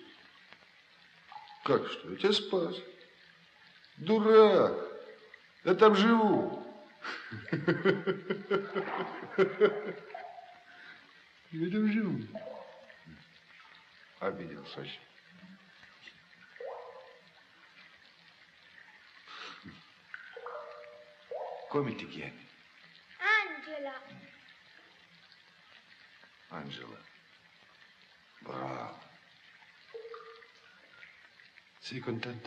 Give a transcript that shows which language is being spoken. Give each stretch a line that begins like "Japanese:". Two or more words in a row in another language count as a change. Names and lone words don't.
Russian: Как что? Я тебя спас. Дурак! Я там живу. Я там живу. Обиделся очень.
Italian: Come ti chiami? Angela. Angela. Bravo. Sei contenta?